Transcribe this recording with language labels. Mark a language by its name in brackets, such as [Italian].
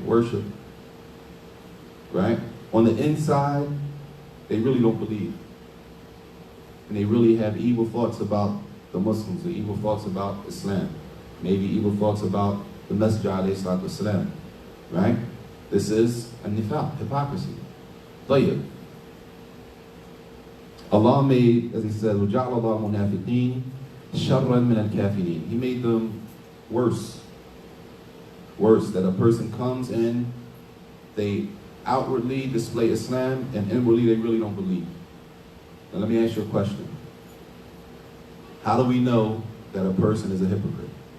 [English] Worship, right? On the inside, they really don't believe. And they really have evil thoughts about the Muslims, or evil thoughts about Islam, maybe evil thoughts about the Messenger alayhi salatu wasalam, right? This is a nifaq, hypocrisy. [Arabic] طيب. [English] Allah made, as he said, [Arabic] وَجَعْلَ اللَّهُ الْمُنَافِقِينَ شَرًّا مِنَ الْكَافِرِينَ. [English] He made them worse. Worse, that a person comes in, they outwardly display Islam, and inwardly they really don't believe. Now let me ask you a question. How do we know that a person is a hypocrite?